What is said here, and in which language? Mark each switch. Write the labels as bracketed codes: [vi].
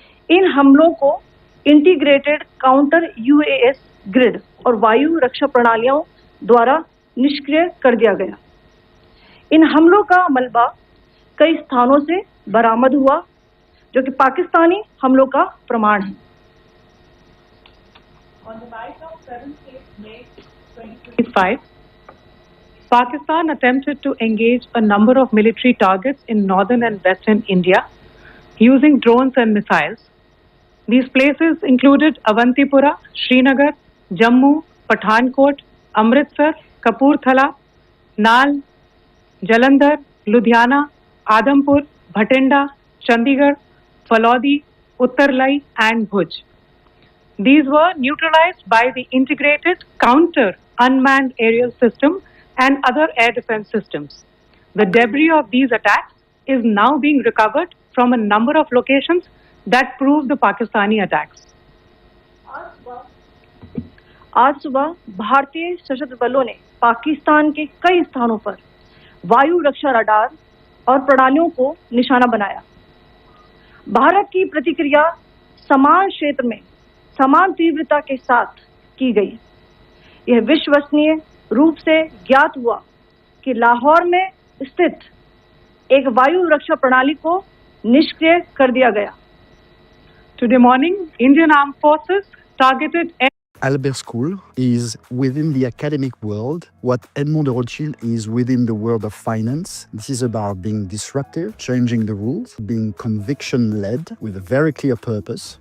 [hi] इन हमलों को integrated counter UAS grid और वायु रक्षा प्रणालियों द्वारा निष्क्रिय कर दिया गया। इन हमलों का मलबा कई स्थानों से बरामद हुआ, जो कि पाकिस्तानी हमलों का प्रमाण है। [en] On the night of 7th May 2025, Pakistan attempted to engage a number of military targets in northern and western India using drones and missiles. These places included Avantipura, Srinagar, Jammu, Pathankot, Amritsar, Kapurthala, Nal, Jalandhar, Ludhiana, Adampur, Bhatinda, Chandigarh, Falodi, Uttarlai and Bhuj. These were neutralized by the integrated counter unmanned aerial system and other air defense systems. The debris of these attacks is now being recovered from a number of locations that prove the Pakistani attacks. [hi] आज सुबह भारतीय सशस्त्र बलों ने पाकिस्तान के कई स्थानों पर वायु रक्षा रडार और प्रणालियों को निशाना बनाया। भारत की प्रतिक्रिया समान क्षेत्र में समान तीव्रता के साथ की गई। यह विश्वसनीय रूप से ज्ञात हुआ कि लाहौर में स्थित एक वायु रक्षा प्रणाली को निष्क्रिय कर दिया गया। [en] Today morning, Indian Armed Forces targeted Albert School is within the academic world what Edmond de Rothschild is within the world of finance. This is about being disruptive, changing the rules, being conviction-led with a very clear purpose.